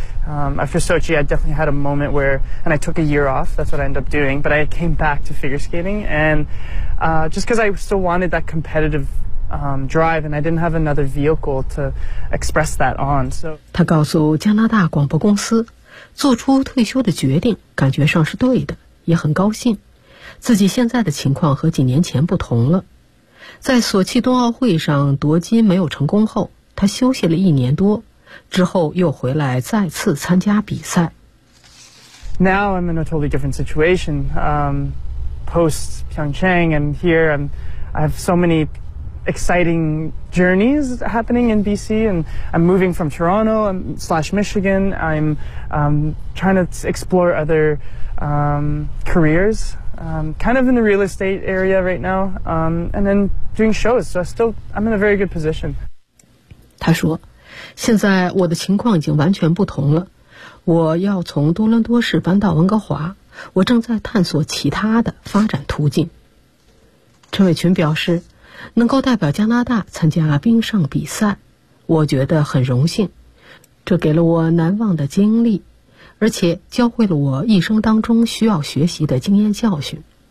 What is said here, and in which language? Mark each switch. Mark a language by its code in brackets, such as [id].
[en] After Sochi, I definitely had a moment where, and I took a year off, that's what I ended up doing, but I came back to figure skating, and just because I still wanted that competitive drive, and I didn't have another vehicle to express that on. So, [zh] 他告诉加拿大广播公司，做出退休的决定，感觉上是对的，也很高兴，自己现在的情况和几年前不同了。在索契冬奥会上夺金没有成功后，他休息了一年多，之后又回来再次参加比赛。 [en] Now I'm in a totally different situation. Post Pyeongchang, I'm here, and I have so many exciting journeys happening in BC. And I'm moving from Toronto / Michigan. I'm trying to explore other careers. Kind of in the real estate area right now. And then doing shows. So I'm in a very good position. [zh] 他说，现在我的情况已经完全不同了，我要从多伦多市搬到温哥华，我正在探索其他的发展途径。陈伟群表示，能够代表加拿大参加冰上比赛，我觉得很荣幸，这给了我难忘的经历，而且教会了我一生当中需要学习的经验教训。